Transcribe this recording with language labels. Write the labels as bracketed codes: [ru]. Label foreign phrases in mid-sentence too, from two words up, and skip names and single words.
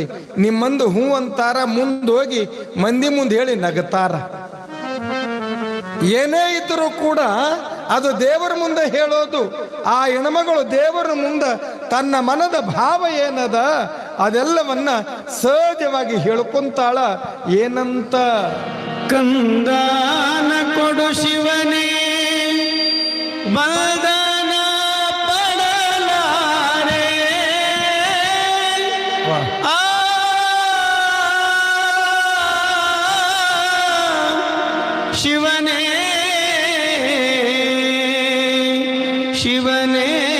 [kn] ನಿಮ್ಮಂದು ಹೂ ಅಂತಾರ, ಮುಂದೆ ಹೋಗಿ ಮಂದಿ ಮುಂದೆ ಹೇಳಿ ನಗತಾರ. ಏನೇ ಇದ್ರೂ ಕೂಡ ಅದು ದೇವರ ಮುಂದೆ ಹೇಳೋದು. ಆ ಹೆಣ್ಮಗಳು ದೇವರ ಮುಂದೆ ತನ್ನ ಮನದ ಭಾವ ಏನದ ಅದೆಲ್ಲವನ್ನ ಸಹಜವಾಗಿ ಹೇಳ್ಕೊಂತಾಳ. ಏನಂತ? ಕಂದಾನ ಕೊಡು ಶಿವನೇ ಮದನ ಪಡಲಾರೆ. ಆ ಶಿವನೇ ಶಿವನೇ